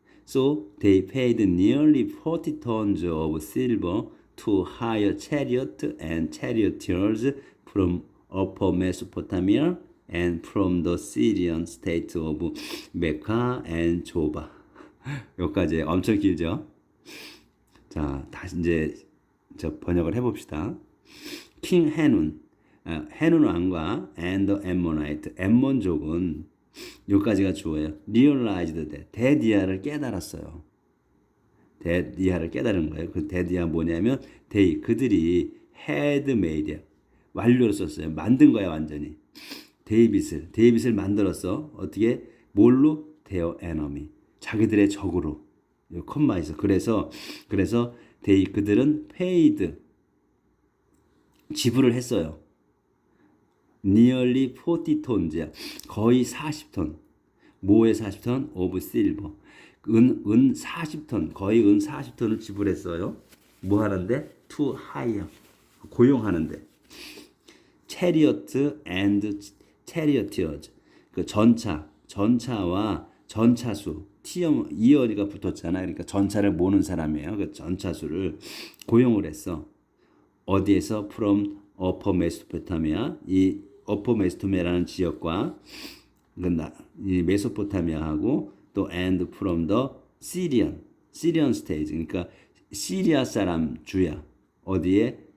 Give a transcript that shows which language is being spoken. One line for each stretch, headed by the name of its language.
English: So they paid nearly 40 tons of silver to hire chariot and charioteers from Upper Mesopotamia and from the Syrian state of Mecca and Joba.
Korean: 여기까지 엄청 길죠? 자, 다시 이제 번역을 해봅시다. 킹 해눈, 해눈 왕과
English: and the Ammonite,
Korean: 엠몬족은 여기까지가 주어예요.
English: realized that,
Korean: 데디아를 깨달았어요. 데디아를 깨달은 거예요. 그 데디아 뭐냐면 they, 그들이
English: had made,
Korean: 완료로 썼어요. 만든 거야 완전히. 데이빗을 만들었어. 어떻게? 뭘로?
English: their enemy,
Korean: 자기들의 적으로. 콤마 있어. 그래서 they, 그들은
English: paid,
Korean: 지불을 했어요.
English: nearly 40 tons,
Korean: 거의 40톤. 뭐의 40톤?
English: of silver.
Korean: 은 40톤, 거의 은 40톤을 지불했어요. 뭐 하는데?
English: to hire,
Korean: 고용하는데.
English: chariot and charioteers,
Korean: 그 전차와 전차수, 이어리가 붙었잖아요. 그러니까 전차를 모는 사람이에요. 그 전차수를 고용을 했어. 어디에서?
English: from upper Mesopotamia,
Korean: 이
English: upper Mesopotamia
Korean: 라는 지역과 이 메소포타미아하고 또
English: and from the Syrian state,
Korean: 그러니까 시리아 사람 주야. 어디에?